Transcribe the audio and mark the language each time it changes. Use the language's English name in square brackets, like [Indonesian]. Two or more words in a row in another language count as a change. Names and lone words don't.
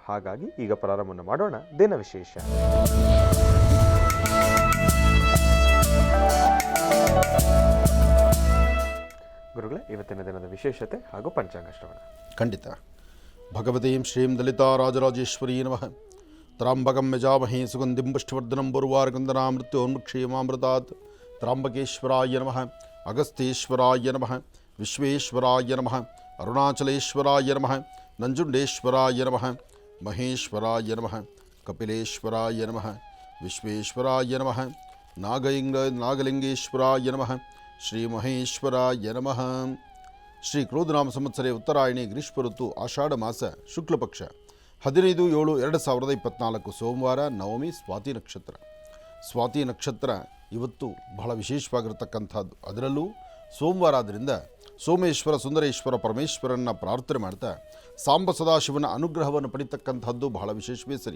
[Kannada] ಹಾಗಾಗಿ ಈಗ ಪ್ರಾರಂಭವನ್ನು ಮಾಡೋಣ ದಿನ ವಿಶೇಷ. ಗುರುಗಳೇ, ಇವತ್ತಿನ ದಿನದ ವಿಶೇಷತೆ ಹಾಗೂ ಪಂಚಾಂಗ ಶ್ರವಣ. [Sanskrit] ಖಂಡಿತ. ಭಗವತೀಂ ಶ್ರೀಂ ಲಲಿತಾ ರಾಜರಾಜೇಶ್ವರೀ ನಮಃ. ತ್ರಾಂಬಕಂ ಯಜಾಮಹೇ ಸುಗಂಧಿಂ ಪುಷ್ಟಿವರ್ಧನಂ ಪೂರ್ವಾರ್ಗಂಧನಾ ಮೃತ್ಯೋನ್ಮುಕ್ಷೇಮಾಮೃತಾತ್. ತ್ರಾಂಬಕೇಶ್ವರಾಯ ನಮಃ, ಅಗಸ್ತ್ಯೇಶ್ವರಾಯ ನಮಃ, ವಿಶ್ವೇಶ್ವರಾಯ ನಮಃ, ಅರುಣಾಚಲೇಶ್ವರಾಯ ನಮಃ, ನಂಜುಂಡೇಶ್ವರಾಯ ನಮಃ, ಮಹೇಶ್ವರಾಯ ನಮಃ, ಕಪಿಲೇಶ್ವರಾಯ ನಮಃ, ವಿಶ್ವೇಶ್ವರಾಯ ನಮಃ, ನಾಗಲಿಂಗೇಶ್ವರಾಯ ನಮಃ, ಶ್ರೀ ಮಹೇಶ್ವರಾಯ ನಮಃ. ಶ್ರೀ ಕ್ರೋಧನಾಮ ಸಂವತ್ಸರೆ ಉತ್ತರಾಯಣಿ ಗ್ರೀಷ್ಮ ಋತು ಆಷಾಢ ಮಾಸ ಶುಕ್ಲ ಪಕ್ಷ 15/7/2024 ಸೋಮವಾರ, ನವಮಿ, ಸ್ವಾತಿ ನಕ್ಷತ್ರ. [Kannada] ಸ್ವಾತಿ ನಕ್ಷತ್ರ ಇವತ್ತು ಬಹಳ ವಿಶೇಷವಾಗಿರತಕ್ಕಂಥದ್ದು. ಅದರಲ್ಲೂ ಸೋಮವಾರ ಆದ್ದರಿಂದ ಸೋಮೇಶ್ವರ, ಸುಂದರೇಶ್ವರ, ಪರಮೇಶ್ವರನ್ನ ಪ್ರಾರ್ಥನೆ ಮಾಡ್ತಾ ಸಾಂಬ ಸದಾಶಿವನ ಅನುಗ್ರಹವನ್ನು ಪಡಿತಕ್ಕಂಥದ್ದು ಬಹಳ ವಿಶೇಷವೇ ಸರಿ.